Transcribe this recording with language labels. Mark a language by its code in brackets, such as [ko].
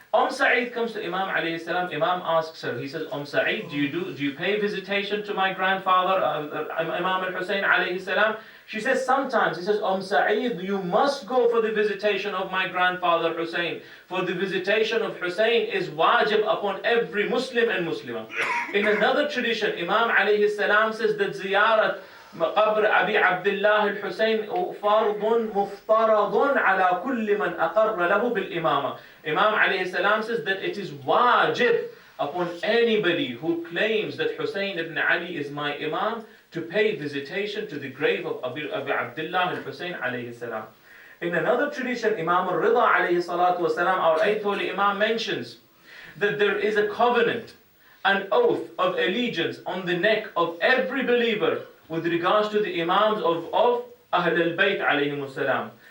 [en] Sa'id comes to Imam alayhi salam. Imam asks her, he says, Sa'id, do you pay visitation to my grandfather, Imam al-Hussain alayhi salam? She says, sometimes. He says, Sa'id, you must go for the visitation of my grandfather Hussain. For the visitation of Hussain is wajib upon every Muslim and Muslimah. In another tradition, Imam alayhi salam says that ziyarat [ar] قبر أبي عبد الله الحسين فرض مفترض على كل من أقر له بالإمامة. [en] Imam alayhi salam says that it is wajib upon anybody who claims that Hussain ibn Ali is my Imam to pay visitation to the grave of Abu Abdullah al-Hussain alayhi salam. In another tradition, Imam al-Rida alayhi salatu wasalam, our 8th holy Imam, mentions that there is a covenant, an oath of allegiance on the neck of every believer with regards to the Imams of Ahl al-Bayt alayhimus salam.